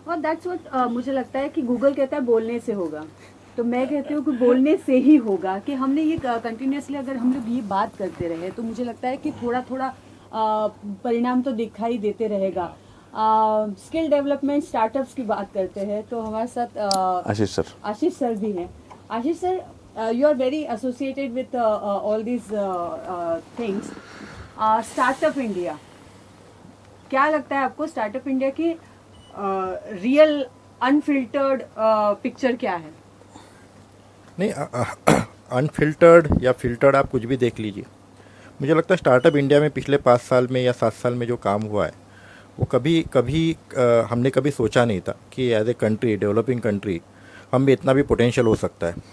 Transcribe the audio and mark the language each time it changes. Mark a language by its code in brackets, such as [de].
[hi] और that's what मुझे लगता है कि गूगल कहता है बोलने से होगा, तो मैं कहती हूँ कि बोलने से ही होगा। कि हमने ये कंटिन्यूसली अगर हम लोग ये बात करते रहे तो मुझे लगता है कि थोड़ा थोड़ा परिणाम तो दिखाई देते रहेगा। स्किल डेवलपमेंट स्टार्टअप्स की बात करते हैं तो हमारे साथ आशीष सर भी हैं। आशीष sir, [en] you are very associated with all these things. Startup India. [hi] क्या लगता है आपको स्टार्टअप इंडिया की रियल अनफिल्टर्ड पिक्चर क्या है? नहीं, अनफिल्टर्ड या फिल्टर्ड आप कुछ भी देख लीजिए, मुझे लगता है स्टार्टअप इंडिया में पिछले 5 साल में या 7 साल में जो काम हुआ है वो कभी हमने कभी सोचा नहीं था कि as a country, developing country, हम में इतना भी पोटेंशियल हो सकता है.